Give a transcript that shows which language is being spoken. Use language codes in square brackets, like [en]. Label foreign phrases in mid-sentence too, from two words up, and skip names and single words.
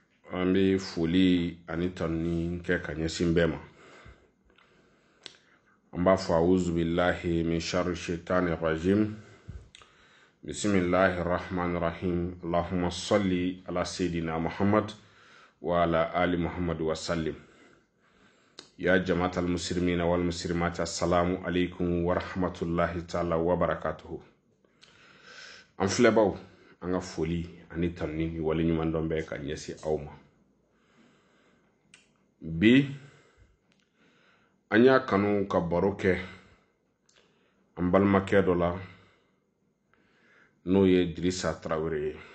[bm] an bɛ foli ani tanni kɛ ka ɲɛsin bɛɛ ma. An b'a fɔ [ar] أعوذ بالله من شر شيطان رجيم. بسم الله الرحمن الرحيم. اللهم صل على سيدنا محمد وعلى آل محمد وسلم. يا جماعة المسلمين والمسلمات، السلام عليكم ورحمة الله تعالى وبركاته. [bm] An filɛbaw, an ka foli ani tanni ni wale ɲuman dɔn bɛɛ ka ɲɛsin aw ma. Bi an y'a kanu ka baro kɛ an balimakɛ dɔ la n'o ye Dirisa Tarawele ye.